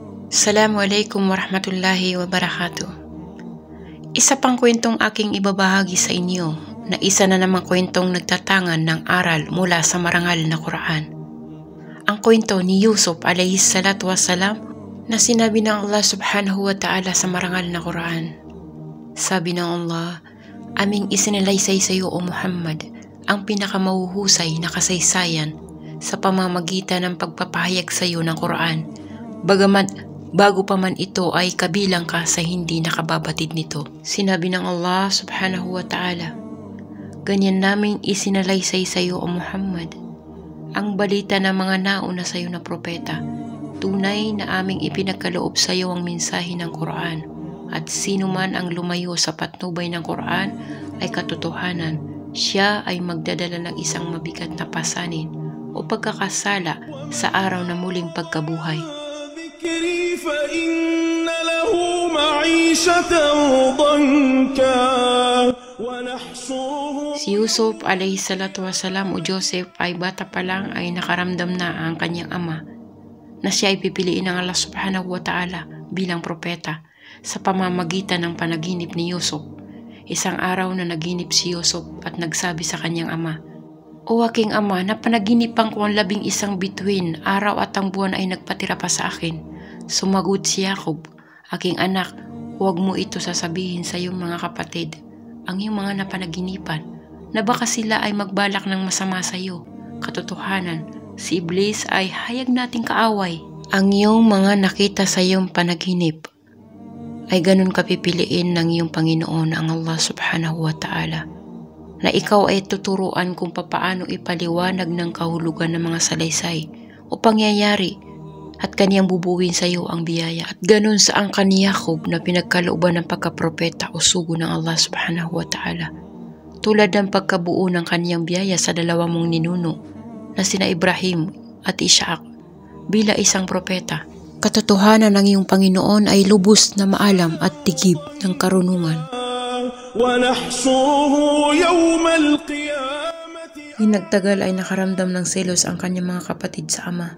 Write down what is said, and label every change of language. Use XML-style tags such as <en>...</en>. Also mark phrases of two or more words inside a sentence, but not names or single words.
<ar>السلام عليكم ورحمة الله وبركاته.</ar> <tl>Isa pang kwentong aking ibabahagi sa inyo na isa na namang kwentong nagtatangan ng aral mula sa marangal na Quran. Ang kwento ni Yusuf</tl> <ar>عليه الصلاة والسلام</ar> <tl>na sinabi ng Allah</tl> <ar>سبحانه وتعالى</ar> <tl>sa marangal na Quran. Sabi ng Allah, aming isinalaysay sa iyo o Muhammad ang pinakamahuhusay na kasaysayan sa pamamagitan ng pagpapahayag sa iyo ng Quran, bagamat bago pa man ito ay kabilang ka sa hindi nakababatid nito. Sinabi ng Allah</tl> <ar>سبحانه وتعالى,</ar> <tl>ganyan naming isinalaysay sa iyo o Muhammad ang balita ng mga nauna sa iyo na propeta. Tunay na aming ipinagkaloob sa iyo ang mensahe ng Quran, at sino man ang lumayo sa patnubay ng Quran ay katotohanan. Siya ay magdadala ng isang mabigat na pasanin o pagkakasala sa araw na muling pagkabuhay.</tl> <ar>فإن له معيشة ضنكا ونحشره.</ar> <tl>Si Yusuf</tl> <ar>عليه الصلاة والسلام</ar> <tl>o Joseph ay bata pa lang ay nakaramdam na ang kanyang ama na siya ay pipiliin ng Allah</tl> <ar>سبحانه وتعالى</ar> <tl>bilang propeta sa pamamagitan ng panaginip ni Yusuf. Isang araw na naginip si Yusuf at nagsabi sa kanyang ama, o aking ama, napanaginipan ko ang 11 bituin, araw at ang buwan ay nagpatira pa sa akin. Sumagot si Jacob, aking anak, huwag mo ito sasabihin sa iyong mga kapatid, ang iyong mga napanaginipan, na baka sila ay magbalak ng masama sa iyo. Katotohanan, si Iblis ay hayag nating kaaway. Ang iyong mga nakita sa iyong panaginip ay ganun kapipiliin ng iyong Panginoon ang Allah</tl> <ar>سبحانه وتعالى,</ar> <tl>na ikaw ay tuturuan kung papaano ipaliwanag ng kahulugan ng mga salaysay o pangyayari, at kaniyang bubuwin sa iyo ang biyaya. At ganun sa angkan ni Jacob na pinagkalooban ng pagkapropeta o sugo ng Allah</tl> <ar>سبحانه وتعالى,</ar> <tl>tulad ng pagkabuo ng kaniyang biyaya sa dalawa mong ninuno na sina Ibrahim at Ishaq bila isang propeta. Katotohanan ng iyong Panginoon ay lubos na maalam at tigib ng karunungan. Hinagtagal ay nakaramdam ng selos ang kanyang mga kapatid sa ama.</tl>